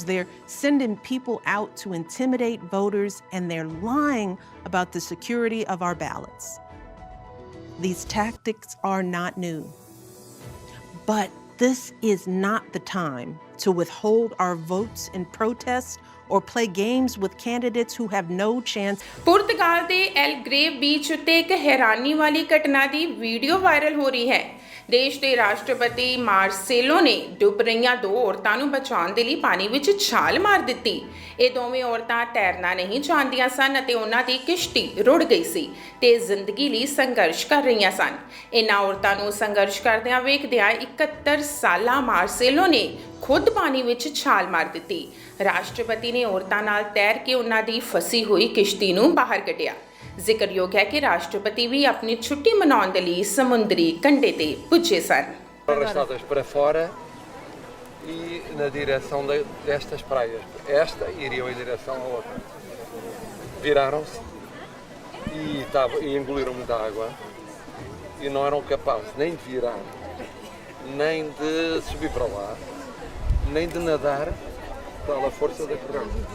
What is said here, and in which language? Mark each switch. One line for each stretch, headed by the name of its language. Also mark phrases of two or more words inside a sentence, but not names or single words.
English: They're sending people out to intimidate voters, and they're lying about the security of our ballots. These tactics are not new. But this is not the time to withhold our votes in protest or play games with candidates who have no chance.
Punjabi: ਪੁਰਤਗਾਲ ਦੇ ਐਲ ਗ੍ਰੇਵ ਬੀਚ ਉੱਤੇ ਇੱਕ ਹੈਰਾਨੀ ਵਾਲੀ ਘਟਨਾ ਦੀ ਵੀਡੀਓ ਵਾਇਰਲ ਹੋ ਰਹੀ ਹੈ। ਦੇਸ਼ ਦੇ ਰਾਸ਼ਟਰਪਤੀ ਮਾਰਸੇਲੋ ਨੇ ਡੁੱਬ ਰਹੀਆਂ ਦੋ ਔਰਤਾਂ ਨੂੰ ਬਚਾਉਣ ਦੇ ਲਈ ਪਾਣੀ ਵਿੱਚ ਛਾਲ ਮਾਰ ਦਿੱਤੀ। ਇਹ ਦੋਵੇਂ ਔਰਤਾਂ ਤੈਰਨਾ ਨਹੀਂ ਜਾਣਦੀਆਂ ਸਨ ਅਤੇ ਉਹਨਾਂ ਦੀ ਕਿਸ਼ਤੀ ਰੁੜ ਗਈ ਸੀ ਤੇ ਜ਼ਿੰਦਗੀ ਲਈ ਸੰਘਰਸ਼ ਕਰ ਰਹੀਆਂ ਸਨ। ਇਹਨਾਂ ਔਰਤਾਂ ਨੂੰ ਸੰਘਰਸ਼ ਕਰਦਿਆਂ ਵੇਖਦਿਆਂ 71 ਸਾਲਾ ਮਾਰਸੇਲੋ ਨੇ ਖੁਦ ਪਾਣੀ ਵਿੱਚ ਛਾਲ ਮਾਰ ਦਿੱਤੀ। ਰਾਸ਼ਟਰਪਤੀ ਨੇ ਔਰਤਾਂ ਨਾਲ ਤੈਰ ਕੇ ਉਹਨਾਂ ਦੀ ਫਸੀ ਹੋਈ ਕਿਸ਼ਤੀ ਨੂੰ ਬਾਹਰ ਕੱਢਿਆ। ਜ਼ਿਕਰਯੋਗ ਹੈ ਕਿ ਰਾਸ਼ਟਰਪਤੀ ਵੀ ਆਪਣੀ ਛੁੱਟੀ ਮਨਾਉਣ ਦੇ ਲਈ ਸਮੁੰਦਰੀ ਕੰਢੇ ਤੇ ਪੁੱਜੇ ਸਨ।
Portuguese: Arrastadas para fora e na direção destas praias. Esta iriam em direção à outra. Viraram-se e engoliram muita água e não eram capazes nem de virar, nem de subir para lá, nem de nadar pela força da corrente.